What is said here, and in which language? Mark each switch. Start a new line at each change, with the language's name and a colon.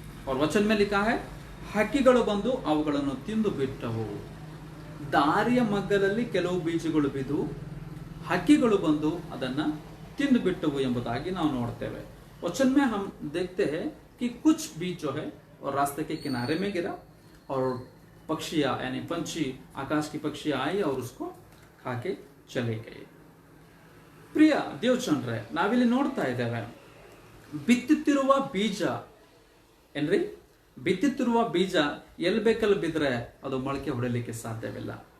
Hindi: और वचन में लिखा है,
Kannada: ಹಕ್ಕಿಗಳು ಬಂದು ಅವುಗಳನ್ನು ತಿಂದು ಬಿಟ್ಟವು. ದಾರಿಯ ಮಗ್ಗಲಲ್ಲಿ ಕೆಲವು ಬೀಜಗಳು ಬಿದ್ದು ಹಕ್ಕಿಗಳು ಬಂದು ಅದನ್ನ ತಿಂದು ಬಿಟ್ಟವು ಎಂಬುದಾಗಿ ನಾವು ನೋಡ್ತೇವೆ.
Hindi: वचन में हम देखते हैं कि कुछ बीज जो है और रास्ते के किनारे में गिरा और पक्षियां यानी पंछी, आकाश की पक्षियां आई और उसको खा के चले गए.
Kannada: ಪ್ರಿಯ ದೇವಚಂದ್ರೆ, ನಾವಿಲ್ಲಿ ನೋಡ್ತಾ ಇದ್ದೇವೆ, ಬಿತ್ತುತ್ತಿರುವ ಬೀಜ ಏನ್ರಿ, ಬಿತ್ತುತ್ತಿರುವ ಬೀಜ ಎಲ್ಲಿ ಬೇಕಲ್ಲಿ ಬಿದ್ರೆ ಅದು ಮೊಳಕೆ ಹೊಡೆಯಲಿಕ್ಕೆ ಸಾಧ್ಯವಿಲ್ಲ.